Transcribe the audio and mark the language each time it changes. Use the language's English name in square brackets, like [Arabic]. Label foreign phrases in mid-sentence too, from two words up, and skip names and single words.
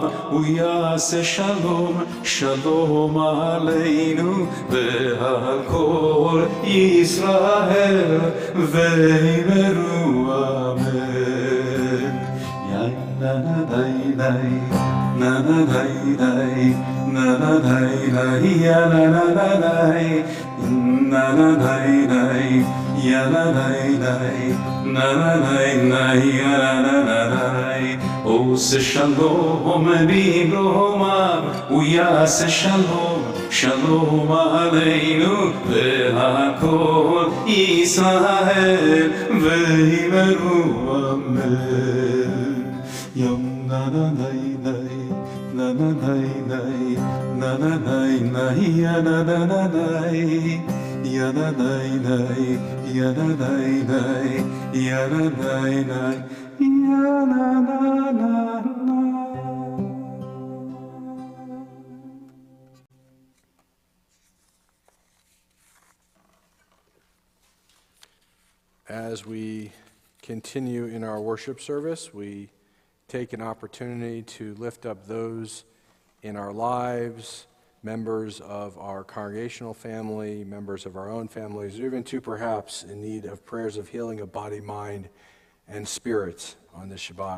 [Hebrew] הוא יעשה שלום, שלום עלינו ועל כל ישראל, ואמרו אמן. יא נה נה די די, נה נה די די, נה נה די די, יא נה נה נה די, נה נה די די, יא נה די די, נה נה די די, יא נה נה די. עושה שלום במרומיו, הוא יעשה שלום, שלום עלינו ועל כל ישראל, ואמרו אמן. יום נה נה די די, נה נה די די, נה נה די די, יא נה נה די, יא נה די די, יא נה די די, יא נה די די, יא נה נה נה. [English] As we continue in our worship service, we take an opportunity to lift up those in our lives, members of our congregational family, members of our own families, or even two perhaps in need of prayers of healing of body, mind, and spirit on this Shabbat.